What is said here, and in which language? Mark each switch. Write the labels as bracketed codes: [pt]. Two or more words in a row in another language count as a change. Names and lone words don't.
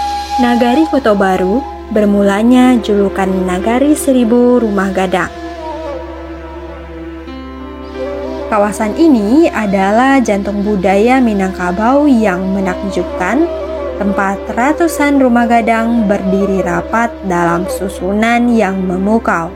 [id] Nagari Kota Baru bermulanya julukan Nagari Seribu Rumah Gadang. Kawasan ini adalah jantung budaya Minangkabau yang menakjubkan, tempat ratusan rumah gadang berdiri rapat dalam susunan yang memukau.